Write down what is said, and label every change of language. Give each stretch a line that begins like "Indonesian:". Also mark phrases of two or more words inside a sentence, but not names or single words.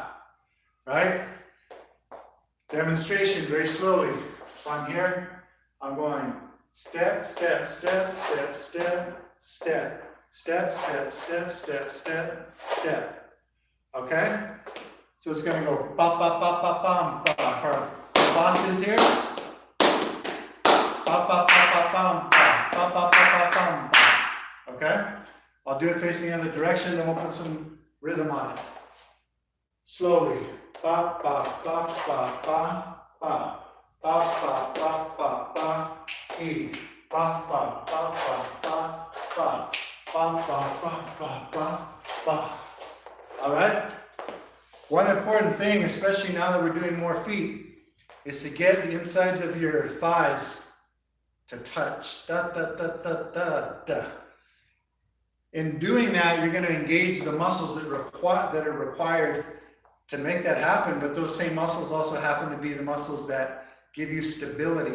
English: Right? Demonstration very slowly. So I'm here. I'm going step, step, step, step, step, step, step, step, step, step, step, step. Okay? So it's going to go ba, ba, ba, ba, bam, ba. For our bosses here. Ba, ba, ba, ba, bam, ba, ba, ba, ba, ba, bam, ba. Okay? I'll do it facing the other direction, then we'll put some rhythm on it. Slowly. Ba, ba, ba, ba, ba, ba. Ba, ba, ba, ba, ba. E. Ba, ba, ba, ba, ba, ba. Ba, ba, ba, ba, ba, ba. All right? One important thing, especially now that we're doing more feet, is to get the insides of your thighs to touch. Da, da, da, da, da, da. In doing that, you're going to engage the muscles that are required to make that happen, but those same muscles also happen to be the muscles that give you stability.